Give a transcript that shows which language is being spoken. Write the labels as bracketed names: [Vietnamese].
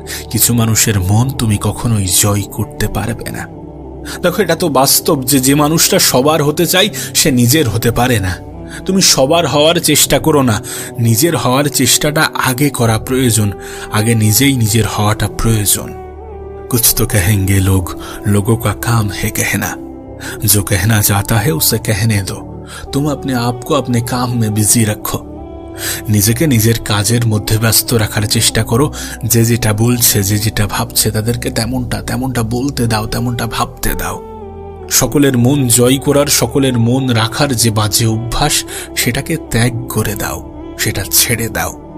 [Bangla] কিছু মানুষের মন তুমি কখনোই জয় করতে পারবে না। দেখো, এটা তো বাস্তব যে মানুষটা সবার হতে চায় সে নিজের হতে পারে না। তুমি সবার হওয়ার চেষ্টা করো না, নিজের হওয়ার চেষ্টাটা আগে করা প্রয়োজন। আগে নিজেই নিজের হওয়াটা প্রয়োজন। [Hindi] कुछ तो कहेंगे लोग, लोगों का काम है कहना, जो कहना चाहता है उसे कहने दो। तुम अपने आप को अपने काम में बिजी रखो। [Bangla] নিজেকে নিজের কাজের মধ্যে ব্যস্ত রাখার চেষ্টা করো। যে যেটা বলছে, যে যেটা ভাবছে তাদেরকে তেমনটা বলতে দাও, তেমনটা ভাবতে দাও। সকলের মন জয় করার, সকলের মন রাখার যে বাজে অভ্যাস সেটাকে ত্যাগ করে দাও, সেটা ছেড়ে দাও।